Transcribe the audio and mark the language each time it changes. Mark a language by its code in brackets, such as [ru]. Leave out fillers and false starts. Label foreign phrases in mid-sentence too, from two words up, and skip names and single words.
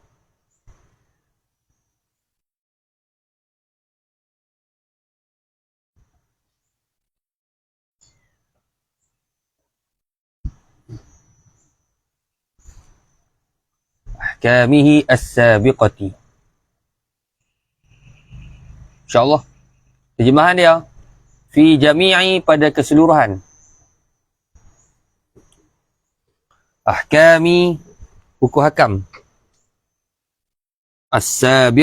[ar] أحكامه السابقة. [ms] InsyaAllah terjemahan dia [ar] في جميع [ms] pada keseluruhan. Ahkami hukum hakam.